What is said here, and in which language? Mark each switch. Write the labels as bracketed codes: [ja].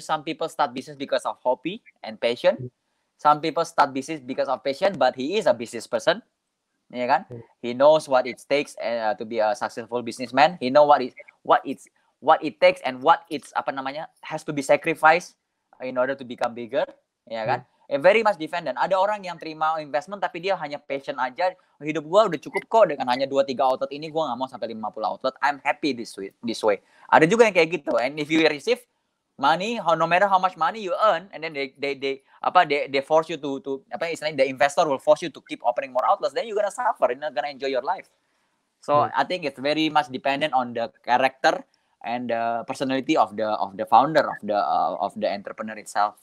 [en] Some people start business because of hobby and passion. Some people start business because of passion, but he is a business person. [id] Ya kan? [en] He knows what it takes to be a successful businessman. He know what it takes and what it's has to be sacrificed in order to become bigger. [id] Ya kan? [en] Very much depend. [id] Dan ada orang yang terima investment tapi dia hanya passion aja. Hidup gue udah cukup kok dengan hanya 2-3 outlet ini, gue nggak mau sampai 50 outlet. [en] I'm happy this way. [id] Ada juga yang kayak gitu. [en] And if you receive money, no matter how much money you earn, and then they force you to the investor will force you to keep opening more outlets, then you're gonna suffer. You're not gonna enjoy your life. So I think it's very much dependent on the character and the personality of the founder of the entrepreneur itself.